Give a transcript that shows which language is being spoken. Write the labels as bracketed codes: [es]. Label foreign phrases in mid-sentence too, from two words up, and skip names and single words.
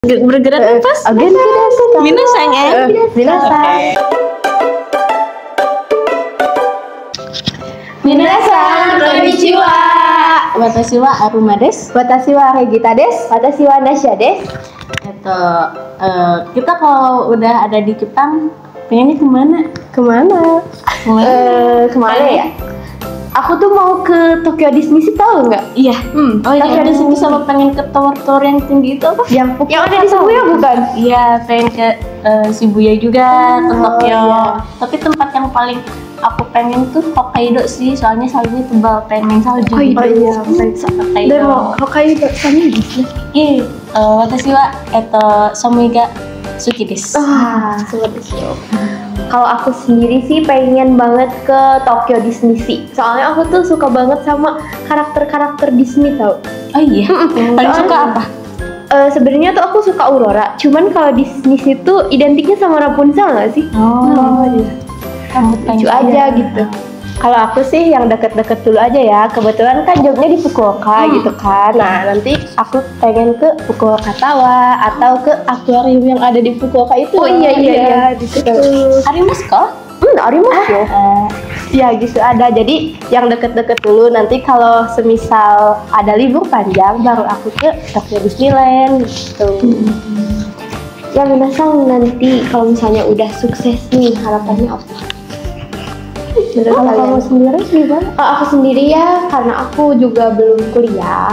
[id] Bergerak nafas. [ja] 元気です. 皆さんや. Minasan. 皆さん、こんにちは. 私はアルマです. 私はレギタです。私はナシャです. [id] Kita kalau udah ada di Jepang, pengennya kemana? Kemana? Kemana ya? Aku tuh mau ke Tokyo Disney Sea, tahu nggak? Iya. Oh iya, Tokyo ada Disney sini sama pengen ke tower-tower yang tinggi itu apa? Yang ada di Shibuya bukan? Iya, pengen ke Shibuya juga, ke Tokyo. Iya. Tapi tempat yang paling aku pengen tuh Hokkaido sih, soalnya saljunya tebal, pengen salju. Oh iya, Hokkaido. Dan mau Hokkaido sama Disney. Iya, [ja] 私は寒いが好きです. [id] Seperti itu. Kalau aku sendiri sih pengen banget ke Tokyo Disney Sea. Soalnya aku tuh suka banget sama karakter-karakter Disney tau. Oh iya, paling suka apa? Sebenarnya tuh aku suka Aurora. Cuman kalau Disney Sea tuh identiknya sama Rapunzel nggak sih? Oh iya. Lucu aja gitu. Kalau aku sih yang deket-deket dulu aja ya. Kebetulan kan jobnya di Fukuoka gitu kan. Nah nanti aku pengen ke Fukuoka Tawa atau ke akuarium yang ada di Fukuoka itu. Oh iya. Di situ. [ja] ありますか? Arimasu. [id] Ya gitu ada. Jadi yang deket-deket dulu. Nanti kalau semisal ada libur panjang baru aku ke Tokyo Disneyland gitu. Ya minasan nanti kalau misalnya udah sukses nih harapannya apa? Kalau kamu sendiri gimana? Aku sendiri ya, karena aku juga belum kuliah.